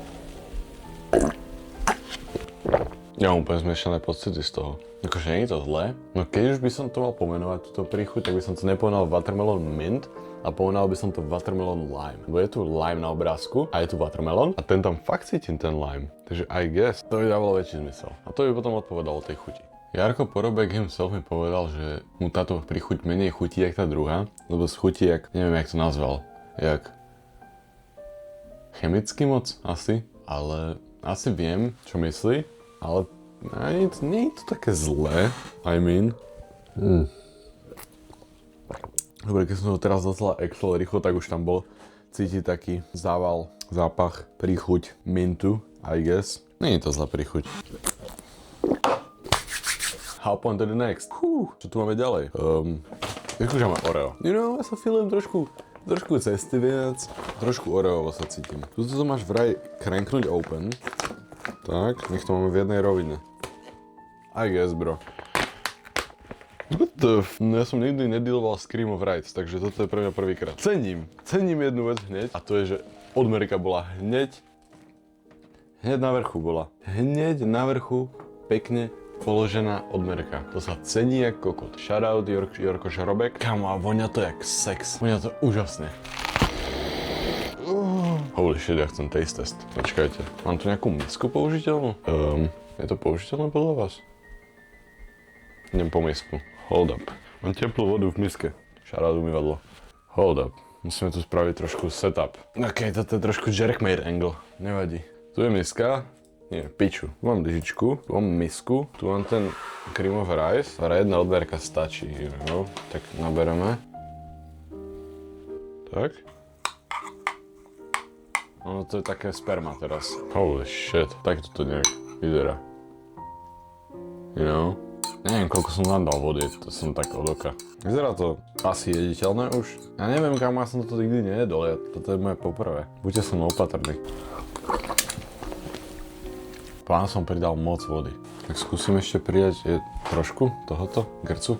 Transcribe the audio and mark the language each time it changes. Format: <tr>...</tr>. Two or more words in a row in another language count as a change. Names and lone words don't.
<sk>Ja mám úplne zmiešané pocity z toho. Akože nie je to zlé, no keď už by som to mal pomenovať, túto príchuť, tak by som to nepomenoval Watermelon Mint, a pomenoval by som to Watermelon Lime. Lebo je tu lime na obrázku a je tu watermelon a ten tam fakt cítim ten lime. Takže</sk> <en>I guess</en> <sk>to by dávalo väčší zmysel. A to by potom odpovedalo tej chuti. Jarko Porobek himself mi povedal, že mu táto príchuť menej chutí jak tá druhá, lebo schutí jak, neviem jak to nazval, jak chemicky moc asi, ale asi viem čo myslí, ale nie je to také zlé,</sk> <en>I mean.</en> <sk>Dobre, keď som to teraz dostala extra rýchlo, tak už tam bol cítiť taký zápach, príchuť mintu,</sk> <en>I guess.</en> <sk>Nie je to zlá príchuť.</sk> <en>Hop on to the next.</en> <sk>Čo tu máme ďalej? Vyskúšame Oreo.</sk> <en>You know,</en> <sk>ja sa feelim trošku cesty viac. Trošku Oreovo sa cítim. Tu to máš vraj cranknúť open. Tak, nech to máme v jednej rovine.</sk> <en>I guess, bro.</en> <sk>No ja som nikdy nedealoval s</sk> <en>cream of rice,</en> <sk>takže toto je pre mňa prvýkrát. Cením jednu vec hneď a to je, že odmerka bola hneď na vrchu bola. Hneď na vrchu pekne položená odmerka. To sa cení jak kokot. Shoutout Jorko Žrobek. Kamo, a vonia to jak sex. Vonia to úžasne.</sk> <en>Holy shit,</en> <sk>ja chcem</sk> <en>taste test.</en> <sk>Počkajte, mám tu nejakú misku použiteľnú? Je to použiteľné podľa vás? Idem po misku.</sk> <en>Hold up.</en> <sk>Mám teplú vodu v miske. Shoutout umývadlo.</sk> <en>Hold up.</en> <sk>Musíme tu spraviť trošku setup. OK, toto je trošku</sk> <en>jerkmade angle.</en> <sk>Nevadí. Tu je miska. Nie, piču. Tu mám lyžičku, tu mám misku, tu mám ten</sk> <en>cream of rice.</en> <sk>Jedna odberka stačí, no. Tak nabereme. Tak. No to je také sperma teraz.</sk> <en>Holy shit.</en> <sk>Tak toto nejak vyzerá.</sk> <en>You know?</en> <sk>Neviem, koľko som tam dal vody, to som tak od oka. Vyzerá to asi jediteľné už. Ja neviem, kam ja som toto nikdy nejedol, toto je moje poprvé. Buďte som opatrní. Pán som pridal moc vody. Tak skúsim ešte pridať trošku tohoto grcu.</sk>